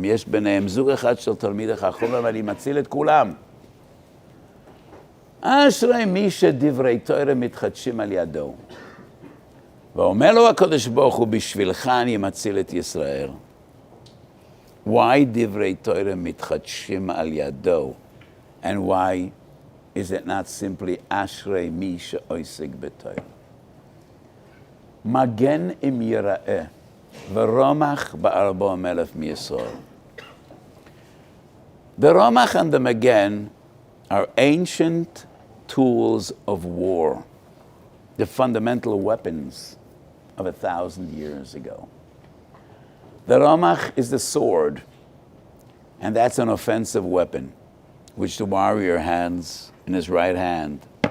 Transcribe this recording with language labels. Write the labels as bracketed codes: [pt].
[he] יש ביניהם זוג אחד של תלמידי חכם, ואני מציל את כולם. אשרי מי שדברי תורה מתחדשים על ידו. ואומר לו הקדוש ברוך הוא, בשבילך אני מציל את ישראל. [en] Why [he] דברי תורה מתחדשים על ידו? [en] And why is it not simply [he] אשרי מי שעוסק בתורה? מגן אם יראה, ורומח ב40,000 מישראל. [en] The Romach and the Magen are ancient tools of war, the fundamental weapons of 1,000 years ago. The Romach is the sword, and that's an offensive weapon, which the warrior has in his right hand.